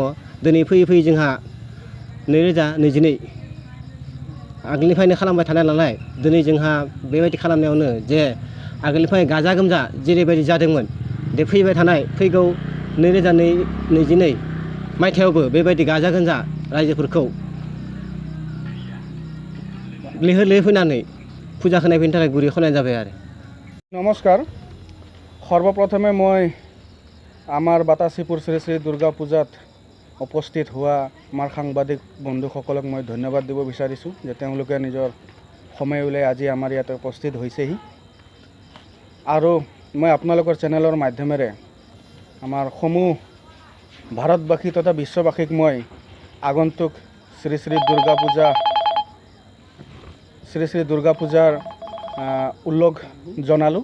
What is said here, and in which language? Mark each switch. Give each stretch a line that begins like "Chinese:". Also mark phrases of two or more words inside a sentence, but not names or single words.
Bodo: दिनै फैयै जोंहा 2022 आगोलनिफ्रायनो खालामबाय थानाय नालाय दिनै जोंहा बेबायदि खालामनायावनो जे आगोलनिफ्राय गाजा गोमजा जेरैबायदि जादोंमोन दे फैबाय थानाय फैगौ 2022 मायथाइयावबो बेबायदि गाजा गोमजा रायजोफोरखौ लैहोर लैहोर फैनानै फुजा होनायफोरनि थाखाय गुरै खावलायनाय जाबाय आरो। नमस्कार।
Assamese: সৰ্বপ্ৰথমে মই আমাৰ বাতাসিপুৰ শ্ৰী শ্ৰী দুৰ্গা পূজাত উপস্থিত হোৱা আমাৰ সাংবাদিক বন্ধুসকলক মই ধন্যবাদ দিব বিচাৰিছোঁ যে তেওঁলোকে নিজৰ সময় উলিয়াই আজি আমাৰ ইয়াতে উপস্থিত হৈছেহি। আৰু মই আপোনালোকৰ চেনেলৰ মাধ্যমেৰে আমাৰ সমূহ ভাৰতবাসী তথা বিশ্ববাসীক মই আগন্তুক শ্ৰী শ্ৰী দুৰ্গা পূজাৰ উল্লেখ জনালোঁ।